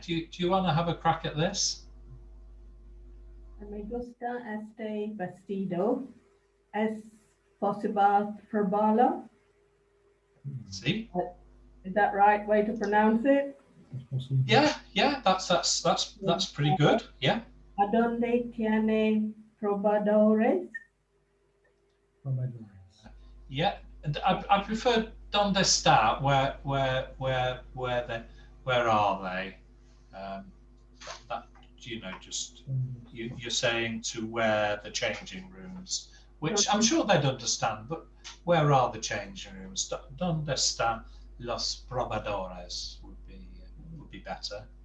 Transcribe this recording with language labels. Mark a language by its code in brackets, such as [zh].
[en] Do you want to have a crack at this? [es] Me gusta este vestido. Es posible probarlo? [en] See? Is that right way to pronounce it? Yeah. That's pretty good. Yeah. [es] ¿A dónde tiene probadores? [en] Yeah. And I prefer [es] donde está. [en] Where are they? you know, just you're saying to where the changing rooms, which I'm sure they'd understand, but where are the changing rooms? [es] ¿Dónde están los probadores [en] would be better.